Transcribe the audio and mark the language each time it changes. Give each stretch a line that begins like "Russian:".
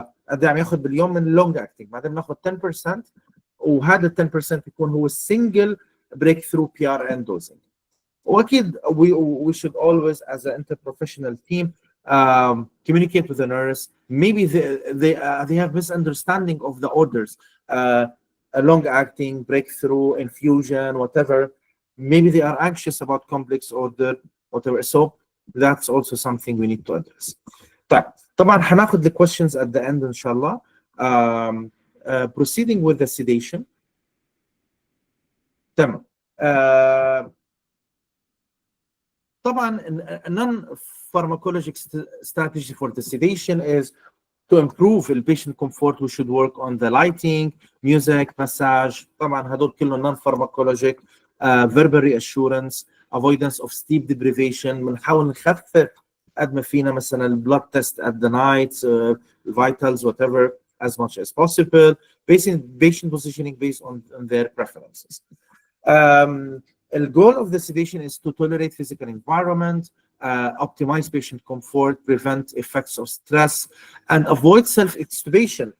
Arabic: قد ايه عم ياخذ باليوم من اللونج اكتنج. بعدين بناخذ 10%. وهذا ال 10% يكون هو السنجل بريك ثرو بي ار ان دوزنج.
English: واكيد we should always as an interprofessional team communicate with the nurse. Maybe they have misunderstanding of the orders, a long acting, breakthrough, infusion, whatever. Maybe they are anxious about complex order, whatever. So that's also something we need to address. طبعا هناخد the questions at the end inshallah. Proceeding with the sedation.
Arabic: تمام.
English: طبعا a non-pharmacologic strategy for the sedation is to improve the patient comfort. We should work on the lighting, music, massage.
Arabic: طبعا هدول كلهم non-pharmacologic.
English: Verbal reassurance, avoidance of sleep deprivation.
Arabic: بنحاول نخفف قد ما فينا مثلا
English: blood test at the night, vitals, whatever, as much as possible. Patient positioning based on their preferences. The goal of the sedation is to tolerate physical environment, optimize patient comfort, prevent effects of stress, and avoid self-extubation.